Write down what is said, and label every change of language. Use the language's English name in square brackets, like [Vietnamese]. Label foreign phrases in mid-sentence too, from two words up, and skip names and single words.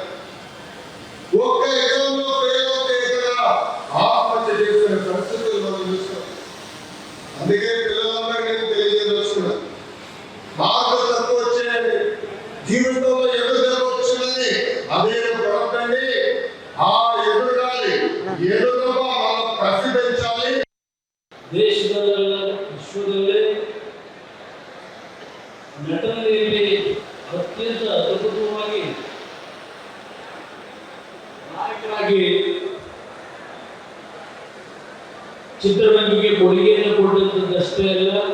[Telugu] ఒక్క ఎగ్జామ్లో ఫెయిల్ అవుతే ఇక్కడ ఆత్మహత్య చేసిన పరిస్థితులు మనం చూస్తాం. అందుకే పిల్లలందరికీ నేను తెలియజేస్తున్నా, మార్కులు తక్కువ వచ్చాయని జీవితంలో ఎదురుదల వచ్చిందని అదే పడకండి. ఆ ఎదురుగాలి ఎదురుగా మనం ప్రతిబించాలి. [Kannada] ದೇಶದಲ್ಲ ವಿಶ್ವದಲ್ಲೇ ನಟನೆಯಲ್ಲಿ ಅತ್ಯಂತ ಅದ್ಭುತವಾಗಿ ನಾಯಕರಾಗಿ ಚಿತ್ರರಂಗಕ್ಕೆ ಕೊಡುಗೆಯನ್ನು ಕೊಟ್ಟಂತದ್ದಷ್ಟೇ ಅಲ್ಲ,